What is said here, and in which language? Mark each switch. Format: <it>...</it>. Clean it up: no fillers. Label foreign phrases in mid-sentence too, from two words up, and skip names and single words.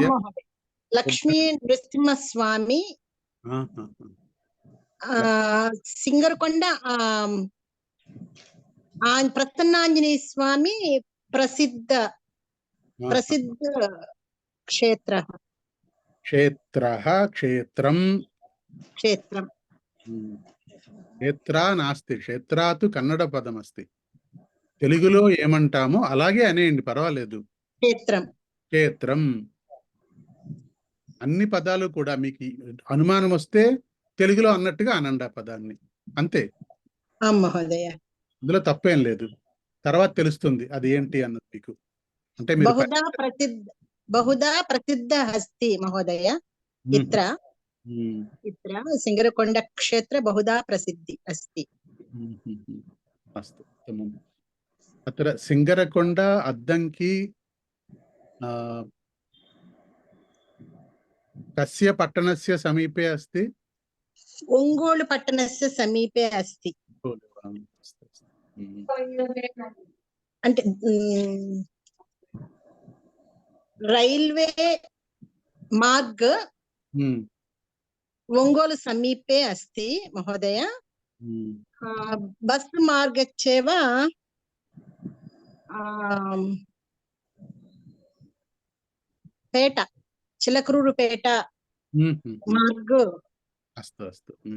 <sa>लक्ष्मी नृसिंहस्वामी, सिङ्गरकोण्ड प्रसन्नाञ्जनेय स्वामी प्रसिद्ध क्षेत्रः। क्षेत्रं क्षेत्रा नास्ति, क्षेत्रा तु कन्नड पदमस्ति।</sa> <te>తెలుగులో ఏమంటామో అలాగే అనేయండి, పర్వాలేదు. క్షేత్రం. అన్ని పదాలు కూడా మీకు అనుమానం వస్తే తెలుగులో అన్నట్టుగా అనండి ఆ పదాన్ని, అంతే. అందులో తప్పేం లేదు. తర్వాత తెలుస్తుంది అది ఏంటి అన్నది మీకు. అంటే</te> <sa>బహుదా ప్రసిద్ధ అస్తి మహోదయ ఇత్ర तत्र सिङ्गरकोण्डक्षेत्र बहुधा प्रसिद्धि अस्ति। अस्तु उत्तमम्। अत्र सिङ्गरकोण्ड अद्दङ्की कस्य पट्टणस्य समीपे अस्ति? ओङ्गोळु पट्टणस्य समीपे अस्ति। అంటే రైల్వే మార్గ్ ఒంగోలు సమీపే अस्ति महोदय। बस् मार्गच्चेव पेट चिलकरूरुपेट मार्ग। अस्तु अस्तु।</sa>